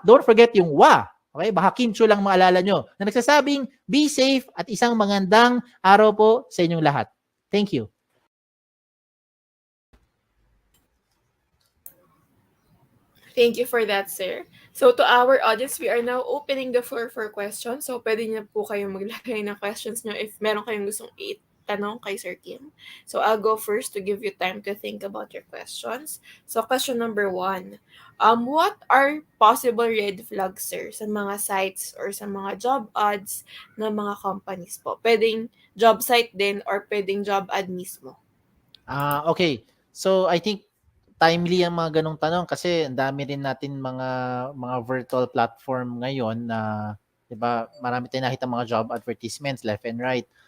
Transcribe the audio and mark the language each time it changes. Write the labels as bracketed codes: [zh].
[tl] Don't forget yung wa. Okay? Baka Kim Chua lang maalala nyo. Na nagsasabing, be safe at isang magandang araw po sa inyong lahat. Thank you. [en] Thank you for that, sir. So to our audience, we are now opening the floor for questions. [tl] So pwede niyo po kayong maglagay ng questions niyo if meron kayong gustong tanong kay Sir Kim. [en] So I'll go first to give you time to think about your questions. So question number 1. What are possible red flags, sir, [tl] sa mga sites or sa mga job ads ng mga companies po? Pwedeng job site din or pwedeng job ad mismo. Okay. So I think timely ang mga ganong tanong kasi ang dami rin natin mga virtual platform ngayon na 'di ba, marami tayong nakita mga job advertisements left and right.